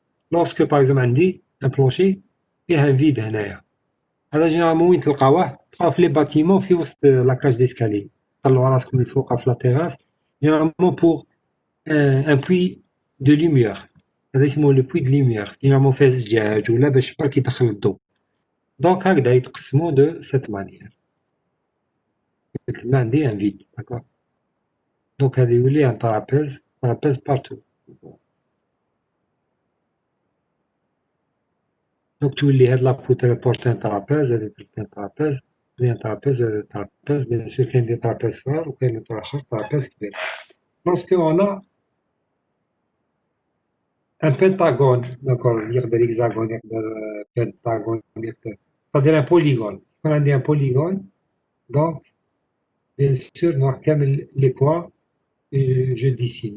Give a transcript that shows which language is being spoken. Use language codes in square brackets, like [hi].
[fr] Lorsque, par exemple, on dit un plancher, il y a un vide [ar] هنايا. هذا généralement وين تلقاوه؟ تلقاوه في [fr] les bâtiments [ar] في وسط [fr] la cage d'escalier. [ar] طلعوا راسكم الفوق في [fr] la terrasse, généralement pour un puits de lumière. [ar] هذا يسموه [fr] le puits de lumière. [ar] Généralement فيه زجاج ولا باش برك يدخل الضوء. [fr] Donc [ar] هكذا يتقسموا [fr] de cette manière. [ar] مثل ما عندي [fr] un vide, d'accord. Donc [ar] هذا يولي [fr] un trapèze partout. [ar] Donc تولي هاد لا بوتر بورت ان trapèze, هذا [fr] un trapèze, un trapèze, bien sûr [ar] كاين des trapèzes صغار وكاين آخر trapèze كبير. [fr] Lorsque on a un pentagone, d'accord, [ar] يقدر [fr] hexagone, يقدر pentagone, يقدر, c'est-à-dire un polygone. Quand on a un polygone, donc bien sûr [ar] نروح كامل [fr] les coins et je dessine.